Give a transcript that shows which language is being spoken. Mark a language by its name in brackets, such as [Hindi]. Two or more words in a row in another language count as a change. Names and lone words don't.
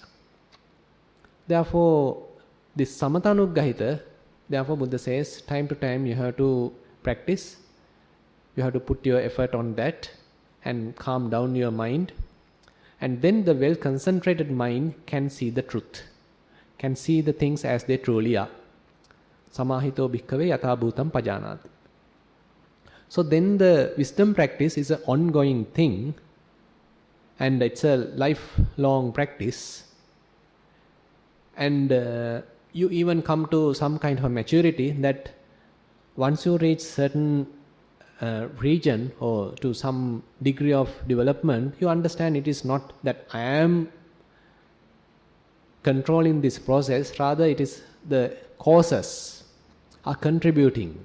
[English] Therefore, this samatanuggahita, therefore Buddha says, time to time you have to practice, you have to put your effort on that and calm down your mind, and then the well-concentrated mind can see the truth, can see the things as they truly are. [Pali] Samahito bhikkhave yatha bhutam pajanati. [English] So then the wisdom practice is an ongoing thing, and it's a lifelong practice. And you even come to some kind of a maturity that once you reach certain region or to some degree of development, you understand it is not that I am controlling this process, rather it is the causes are contributing.